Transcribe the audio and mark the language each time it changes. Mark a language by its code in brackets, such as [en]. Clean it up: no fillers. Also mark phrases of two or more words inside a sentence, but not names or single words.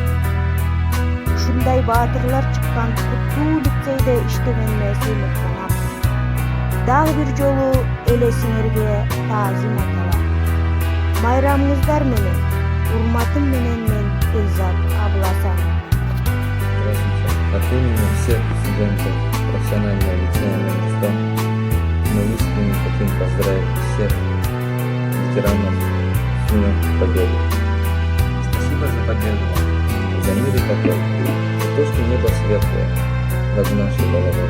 [ky] Ушундай баатырлар чыккан куттуу лицейде иштегениме сыймыктанам. Дагы бир жолу элесиңерге таазим аталат. Майрамыңыздар менен, урматым менен мен Эльзат Абласан. [ru] Здравствуйте. От имени всех студентов профессионального лицея номер 100 мы искренне хотим поздравить всех ветеранов с Днем Победы. Спасибо за победу вам. За мир и покой, за то, что небо светлое над нашей головой.